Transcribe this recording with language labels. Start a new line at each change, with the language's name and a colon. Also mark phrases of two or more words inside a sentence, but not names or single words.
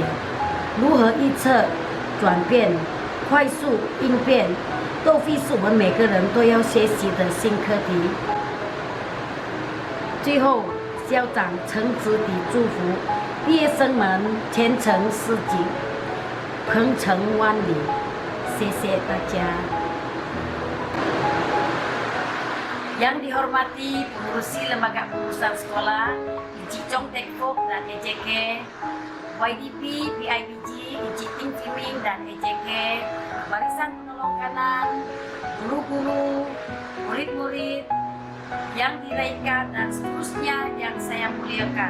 Chinese: 如何预测转变、快速应变，都会是我们每个人都要学习的新课题。最后，校长诚挚地祝福毕业生们前程似锦，鹏程万里。谢谢大家。
Malay: Yang dihormati pengurusi lembaga pengurusan sekolah, Iji Chongtekfok dan EJK, YDP, PIBG, Iji Ting Timing dan EJK, barisan penolong kanan, guru-guru, murid-murid yang diraikan dan seterusnya yang saya muliakan.